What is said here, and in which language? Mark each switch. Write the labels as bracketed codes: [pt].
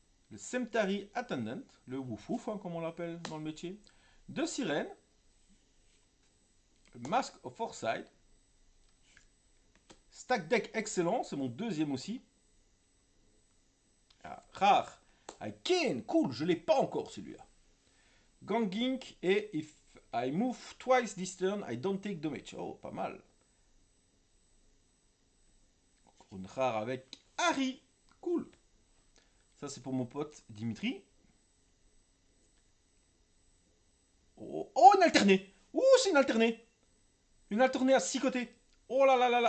[fr] Le Cemetery Attendant. Le wouf wouf, hein, comme on l'appelle dans le métier. De Sirène. Le Mask of Foresight. Stack deck excellent, c'est mon deuxième aussi. Ah, rare. Kane, cool, je l'ai pas encore celui-là. [en] Gangink et If I move twice this turn, I don't take damage. [fr] Oh, pas mal. Encore une rare avec Harry. Cool. Ça, c'est pour mon pote Dimitri. Oh, oh, une alternée. Ouh, c'est une alternée. Une alternée à 6 côtés. Oh là là là là.